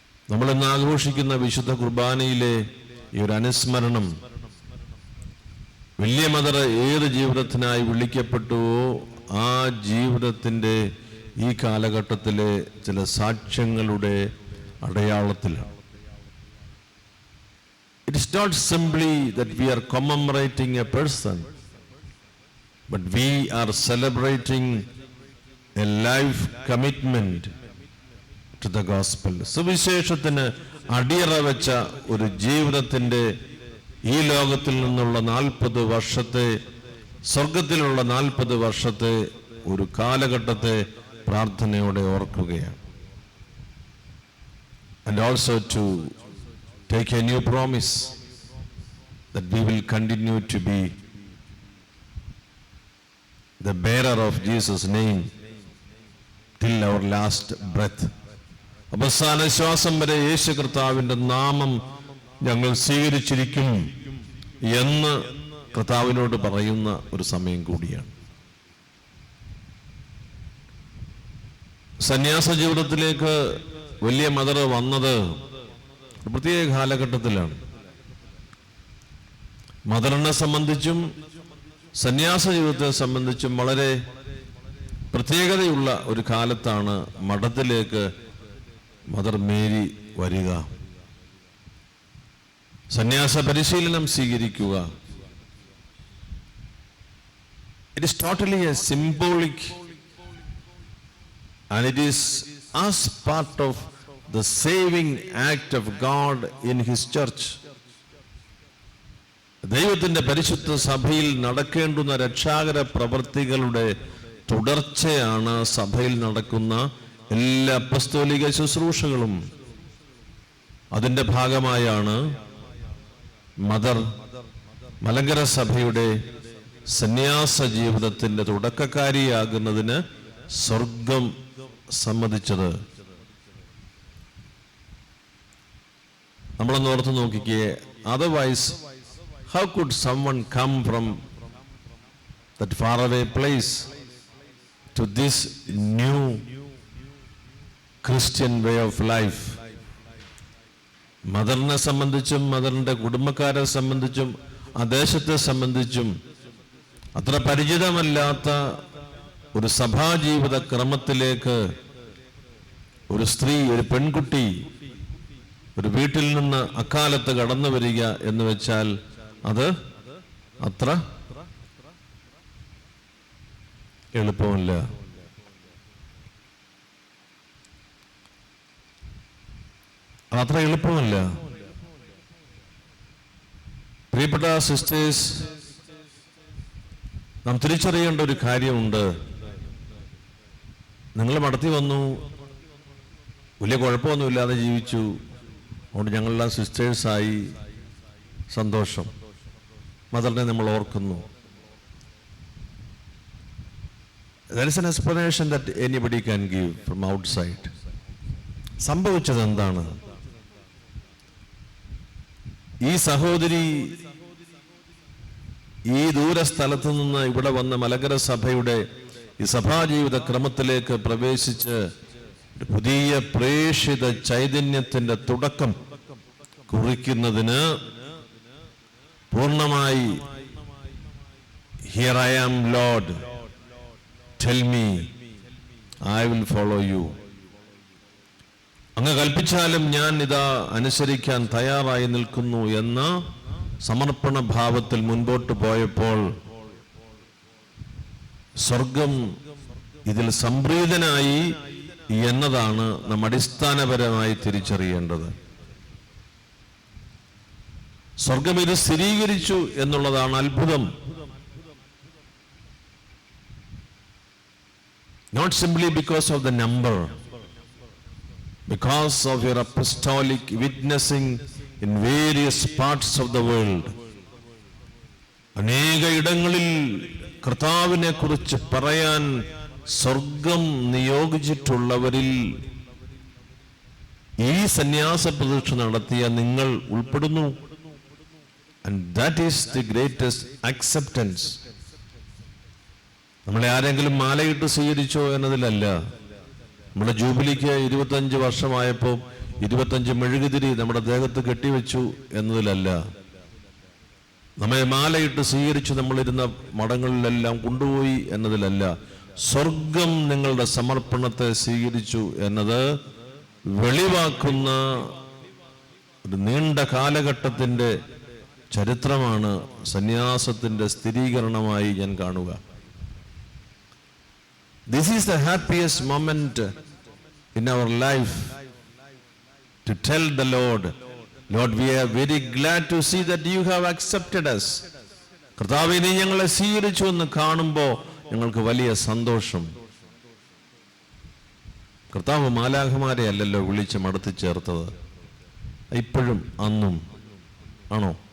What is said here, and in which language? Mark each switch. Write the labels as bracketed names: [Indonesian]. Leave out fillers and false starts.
[Malayalam] നമ്മളിന്ന് ആഘോഷിക്കുന്ന വിശുദ്ധ കുർബാനയിലെ ഈ ഒരു അനുസ്മരണം, വലിയ മദർ ഏത് ജീവിതത്തിനായി വിളിക്കപ്പെട്ടുവോ ആ ജീവിതത്തിൻ്റെ ഈ കാലഘട്ടത്തിലെ ചില സാക്ഷ്യങ്ങളുടെ അടയാളത്തിലാണ്. [English] It is not simply that we are commemorating a person, but we are celebrating a life commitment to the gospel. [Malayalam] സുവിശേഷത്തിന് അടിയറ വെച്ച ഒരു ജീവിതത്തിൻ്റെ ഈ ലോകത്തിൽ നിന്നുള്ള 40 വർഷത്തെ, സ്വർഗത്തിലുള്ള 40 വർഷത്തെ ഒരു കാലഘട്ടത്തെ പ്രാർത്ഥനയോടെ ഓർക്കുകയാണ്. [English] And also to take a new promise that we will continue to be the bearer of Jesus' name till our last breath. [Malayalam] അവസാന ശ്വാസം വരെ യേശു കർത്താവിൻ്റെ നാമം ഞങ്ങൾ സ്വീകരിച്ചിരിക്കും എന്ന് കർത്താവിനോട് പറയുന്ന ഒരു സമയം കൂടിയാണ്. സന്യാസ ജീവിതത്തിലേക്ക് വലിയ മദർ വന്നത് പ്രത്യേക കാലഘട്ടത്തിലാണ്. മദറിനെ സംബന്ധിച്ചും സന്യാസ ജീവിതത്തെ സംബന്ധിച്ചും വളരെ പ്രത്യേകതയുള്ള ഒരു കാലത്താണ് മഠത്തിലേക്ക് മദർ മേരി വരിക, സന്യാസ പരിശീലനം സ്വീകരിക്കുക. [English] It is totally a symbolic, and it is as part of the saving act of God in His church. [Malayalam] ദൈവത്തിൻ്റെ പരിശുദ്ധ സഭയിൽ നടക്കേണ്ടുന്ന രക്ഷാകര പ്രവൃത്തികളുടെ തുടർച്ചയാണ് സഭയിൽ നടക്കുന്ന എല്ലാ അപ്പസ്തോലിക ശുശ്രൂഷകളും. അതിൻ്റെ ഭാഗമായാണ് മദർ മലങ്കര സഭയുടെ സന്യാസ ജീവിതത്തിൻ്റെ തുടക്കക്കാരിയാകുന്നതിന് സ്വർഗം സമ്മതിച്ചത്. നമ്മളൊന്ന് ഓർത്ത് നോക്കിക്കേ. [English] Otherwise how could someone come from that faraway place to this new Christian way of life? [Malayalam] മദറിനെ സംബന്ധിച്ചും മദറിൻ്റെ കുടുംബക്കാരെ സംബന്ധിച്ചും ആ ദേശത്തെ സംബന്ധിച്ചും അത്ര പരിചിതമല്ലാത്ത ഒരു സഭാജീവിത ക്രമത്തിലേക്ക് ഒരു സ്ത്രീ, ഒരു പെൺകുട്ടി ഒരു വീട്ടിൽ നിന്ന് അക്കാലത്ത് കടന്നു വരിക എന്ന് വെച്ചാൽ അത് അത്ര എളുപ്പമല്ല. അത്ര എളുപ്പമല്ല. പ്രിയപ്പെട്ട സിസ്റ്റേഴ്സ്, നാം തിരിച്ചറിയേണ്ട ഒരു കാര്യമുണ്ട്. നിങ്ങൾ മടത്തി വന്നു, വലിയ കുഴപ്പമൊന്നുമില്ലാതെ ജീവിച്ചു, അതുകൊണ്ട് ഞങ്ങളെല്ലാം സിസ്റ്റേഴ്സായി, സന്തോഷം. മദറിനെ നമ്മൾ ഓർക്കുന്നു. [English] There is an explanation that anybody can give from outside. [Malayalam] സംഭവിച്ചത് എന്താണ്? ഈ സഹോദരി ഈ ദൂരസ്ഥലത്ത് നിന്ന് ഇവിടെ വന്ന മലങ്കര സഭയുടെ ഈ സഭാജീവിത ക്രമത്തിലേക്ക് പ്രവേശിച്ച് പുതിയ പ്രേഷിത ചൈതന്യത്തിന്റെ തുടക്കം കുറിക്കുന്നതിന് പൂർണ്ണമായി [English] Here I am, Lord, tell me, I will follow you. [Malayalam] അങ്ങ് കൽപ്പിച്ചാലും ഞാൻ ഇതാ അനുസരിക്കാൻ തയ്യാറായി നിൽക്കുന്നു എന്ന സമർപ്പണ ഭാവത്തിൽ മുൻപോട്ട് പോയപ്പോൾ സ്വർഗം ഇതിൽ സംപ്രീതനായി എന്നതാണ് നാം അടിസ്ഥാനപരമായി തിരിച്ചറിയേണ്ടത്. സ്വർഗം ഇത് സ്ഥിരീകരിച്ചു എന്നുള്ളതാണ് അത്ഭുതം. [English] Not simply because of the number, because of your apostolic witnessing in various parts of the world. [Malayalam] അനേക ഇടങ്ങളിൽ കർത്താവിനെ കുറിച്ച് പറയാൻ സ്വർഗം നിയോഗിച്ചിട്ടുള്ളവരിൽ ഈ സന്യാസ പ്രതിഷ്ഠ നടത്തിയ നിങ്ങൾ ഉൾപ്പെടുന്നു. [English] And that is the greatest acceptance. [Malayalam] നമ്മളെ ആരെങ്കിലും മാലയിട്ട് സ്വീകരിച്ചോ എന്നതിലല്ല. നമ്മുടെ ജൂബിലിക്ക് 25 വർഷമായപ്പോൾ 25 മെഴുകുതിരി നമ്മുടെ ദേഹത്ത് കെട്ടിവെച്ചു എന്നതിലല്ല. നമ്മെ മാലയിട്ട് സ്വീകരിച്ച് നമ്മളിരുന്ന മഠങ്ങളിലെല്ലാം കൊണ്ടുപോയി എന്നതിലല്ല. സ്വർഗം നിങ്ങളുടെ സമർപ്പണത്തെ സ്വീകരിച്ചു എന്നത് വെളിവാക്കുന്ന ഒരു നീണ്ട കാലഘട്ടത്തിൻ്റെ ചരിത്രമാണ് സന്യാസത്തിൻ്റെ സ്ഥിരീകരണമായി ഞാൻ കാണുക. [English] This is the happiest moment in our life to tell the Lord, Lord, we are very glad to see that you have accepted us. [Malayalam] കർത്താവേ, നീ ഞങ്ങളെ സ്വീകരിച്ചു എന്ന് കാണുമ്പോൾ ഞങ്ങൾക്ക് വലിയ സന്തോഷം. കർത്താവ് മാലാഖമാരെ അല്ലല്ലോ വിളിച്ച് മടത്തി ചേർത്തത്, ഇപ്പോഴും അന്നും ആണോ?